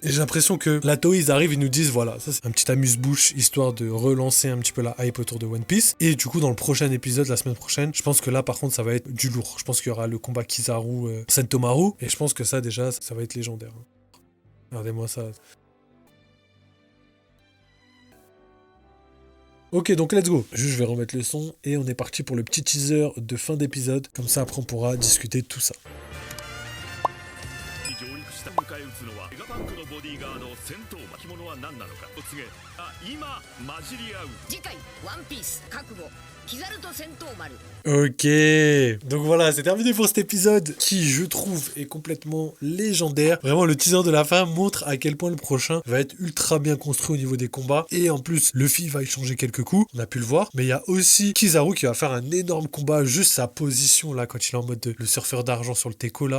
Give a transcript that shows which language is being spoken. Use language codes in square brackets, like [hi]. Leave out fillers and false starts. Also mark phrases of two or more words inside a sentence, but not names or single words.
[fr] Et j'ai l'impression que la Toei, ils arrivent, ils nous disent voilà, ça c'est un petit amuse-bouche histoire de relancer un petit peu la hype autour de One Piece. Et du coup, dans le prochain épisode, la semaine prochaine, je pense que là, par contre, ça va être du lourd. Je pense qu'il y aura le combat Kizaru, Sentomaru. Et je pense que ça, déjà, ça va être légendaire. Regardez-moi ça. Ok, donc [en] let's go. [fr] Juste, je vais remettre le son et on est parti pour le petit teaser de fin d'épisode. Comme ça, après, on pourra discuter de tout ça. [ja] 次回ワンピース覚悟キザルと戦闘丸。 [fr] Ok, donc voilà, c'est terminé pour cet épisode qui, je trouve, est complètement légendaire. Vraiment, le teaser de la fin montre à quel point le prochain va être ultra bien construit au niveau des combats. Et en plus, Luffy va y changer quelques coups, on a pu le voir. Mais il y a aussi Kizaru qui va faire un énorme combat, juste sa position là, quand il est en mode le surfeur d'argent sur le Teco là.